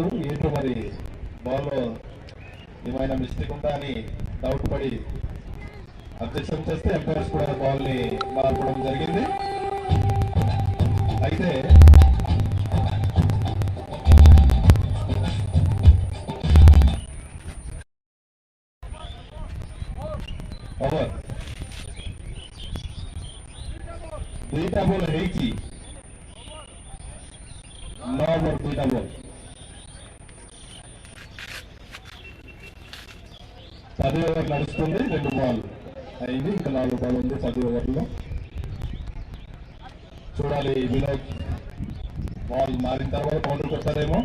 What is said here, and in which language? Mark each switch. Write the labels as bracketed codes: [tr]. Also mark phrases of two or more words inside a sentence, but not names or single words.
[te] ఏంటో మరి బాల్ ఏమైనా మిస్టేక్ ఉందా అని డౌట్ పడి అబ్జెక్షన్ చేస్తే ఎంపైర్స్ కూడా బాల్ ని మార్పడం జరిగింది. అయితే ఓవర్ [or] ଦୁଇଟା ବଲ୍ ହେଇଛି, [te] 9 ఓవర్ 2ଟା బోల్. 10 ఓవర్ నడుస్తుంది. 2 బాల్ అయింది. ఇంకా 4 బాల్ ఉంది 10 ఓవర్లో. చూడాలి వినోద్ బాల్ మారిన తర్వాత బౌండరీ కొడతారేమో.